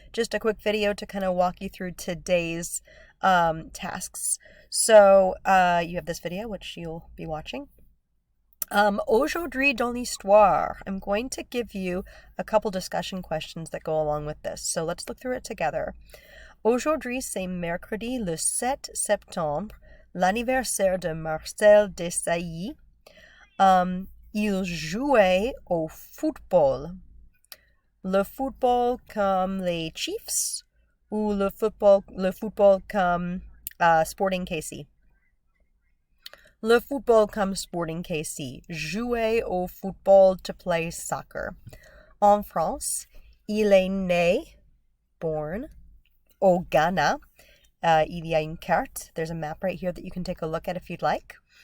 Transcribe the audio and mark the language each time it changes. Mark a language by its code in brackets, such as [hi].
[en] Just a quick video to kind of walk you through today's tasks. So, you have this video, which you'll be watching. [fr] Aujourd'hui dans l'histoire, [en] I'm going to give you a couple discussion questions that go along with this. So let's look through it together. [fr] Aujourd'hui, c'est mercredi le 7 septembre, l'anniversaire de Marcel Desailly. Il jouait au football. Le football comme les Chiefs ou le football comme Sporting KC? Le football comme Sporting KC. Jouer au football, [en] to play soccer. [fr] En France, il est né, born, au Ghana. Il y a une carte. [en] There's a map right here that you can take a look at if you'd like.